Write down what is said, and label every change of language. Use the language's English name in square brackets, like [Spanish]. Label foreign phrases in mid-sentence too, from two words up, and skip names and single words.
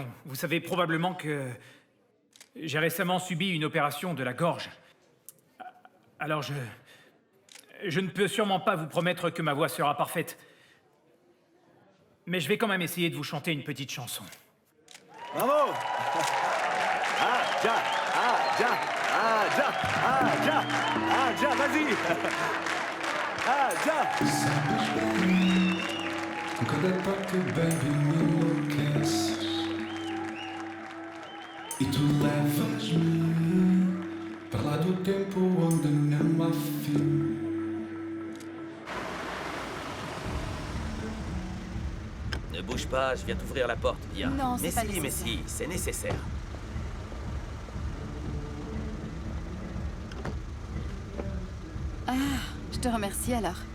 [French] Vous savez probablement que j'ai récemment subi une opération de la gorge. Alors je ne peux sûrement pas vous promettre que ma voix sera parfaite. Mais je vais quand même essayer de vous chanter une petite chanson. Bravo! Ah, ja, ah, ja, ah, ja, ah, ja, ah, ja, vas-y! Ah, ja! [Portuguese] Cada toque bebe me enlouquece e tu levas-me para lá do tempo onde não há fim. [French] Ne bouge pas, je viens t'ouvrir la porte, Bia. Non, c'est pas mais nécessaire. si, c'est nécessaire. Ah, je te remercie alors.